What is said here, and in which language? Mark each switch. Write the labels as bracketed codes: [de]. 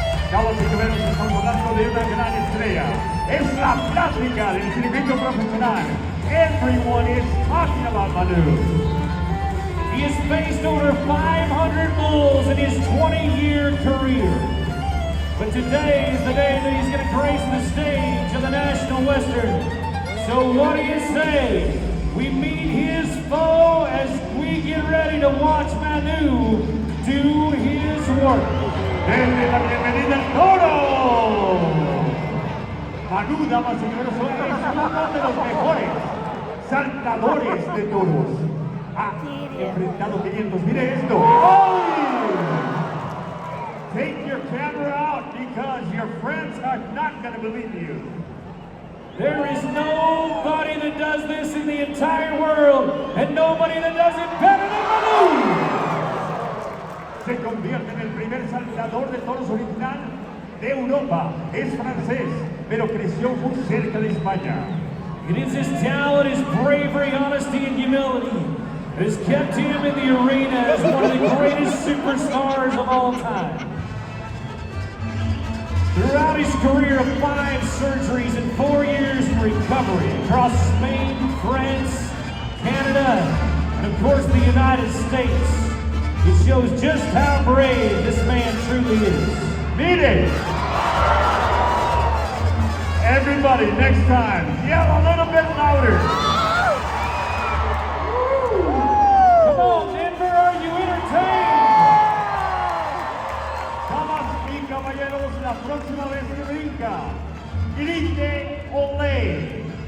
[es] Damas y caballeros, estamos hablando de una gran estrella. Es la plática del circuito profesional. [en] Everyone is talking about Manu. He has faced over 500 bulls in his 20-year career. But today is the day that he's going to grace the stage of the National Western. So what do you say? We meet his foe as we get ready to watch Manu do his work. [es] Denle la bienvenida al toro. Manu, damas y caballeros, es uno de los mejores saltadores de toros. Ha enfrentado 500. Mire esto. ¡Ay! [en] Take your camera out because your friends are not going to believe you. There is nobody that does this in the entire world, and nobody that does it better than Manu. [es] Se convierte en el primer saltador de toros original de Europa. Es francés, pero creció muy cerca de España. [en] It is his talent, his bravery, honesty, and humility that has kept him in the arena as one of the greatest superstars of all time. Throughout his career of 5 surgeries and 4 years in recovery across Spain, France, Canada, and of course the United States, it shows just how brave this man truly is. [es] Mire! [en] Everybody, next time, yell a little bit louder. Come on, Denver, are you entertained? [es] Damas y caballeros, la próxima vez que brinca, grite Olé.